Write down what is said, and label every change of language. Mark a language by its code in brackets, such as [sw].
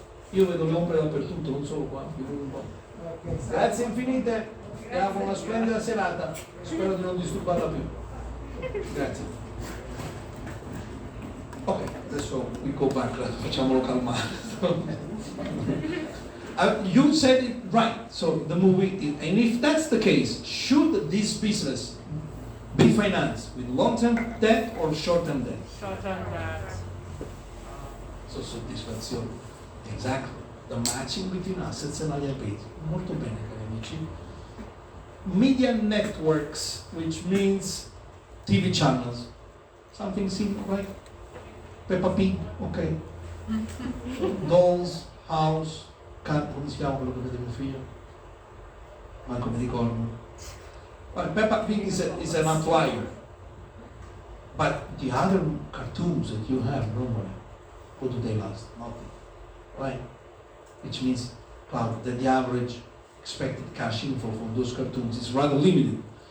[it] Io vedo le ombre dappertutto, non solo qua, figurati un po'. Grazie infinite e auguro una splendida serata. Spero di non disturbarla più. Grazie. Ok, adesso [en] we go back, [it] facciamolo calmare. [en] You said it right. So the movie, and if that's the case, should this business be financed with long-term debt or short-term debt? Short-term debt. [it] So soddisfazione. [en] Exactly. The matching between assets and liabilities. [it] Molto bene, cari amici. [en] Media networks, which means TV channels. Something simple, right? Peppa Pig, ok. [it] Dolls, House, come si chiama quello che vede mio figlio? Manco mi ricordo. [en] Well, Peppa Pig is an outlier. But the other cartoons that you have normally, what do they last? Nothing. Right? Which means, Claudio, that the average expected cash inflow from those cartoons is rather limited.